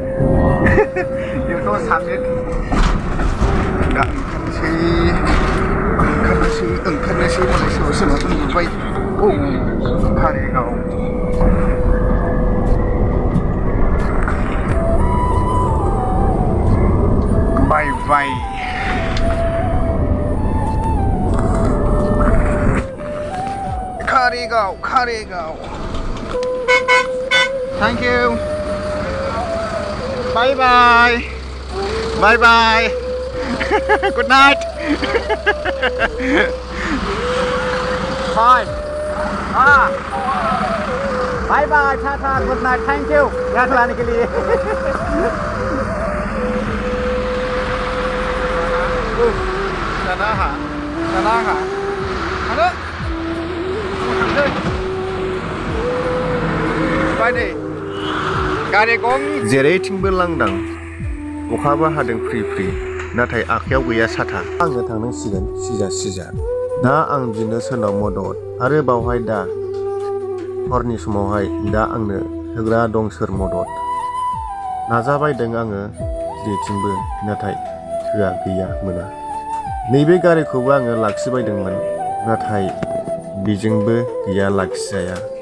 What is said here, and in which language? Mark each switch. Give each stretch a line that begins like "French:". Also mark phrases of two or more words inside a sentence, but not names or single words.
Bodo: एकदम साबमिट ओंखारनोसै मालाय सोरबा उन्दुबाय कारिगाव बाय कारिगाव
English: thank you bye good night bye tata good night thank you
Hindi: यहाँ लाने के लिए
English: जाना हा बाय
Bodo: नै गारि गं जेरैथिंबो लांदां अखाबो हादों फ्रि फ्रि नाथाय आखायाव गैया साथा आंनो थांनांसिगोन सिजा दा आं बिनो सोरनाव मदद आरो बावहाय दा हरनि समावहाय दा आंनो होग्रा दं सोर मदद नाजाबायदों आङो जेरैथिंबो नाथाय थोआ गैया मोना नैबे गारिखौबो आङो लाखिबायदोंमोन नाथाय बेजोंबो गैया लाखिजाया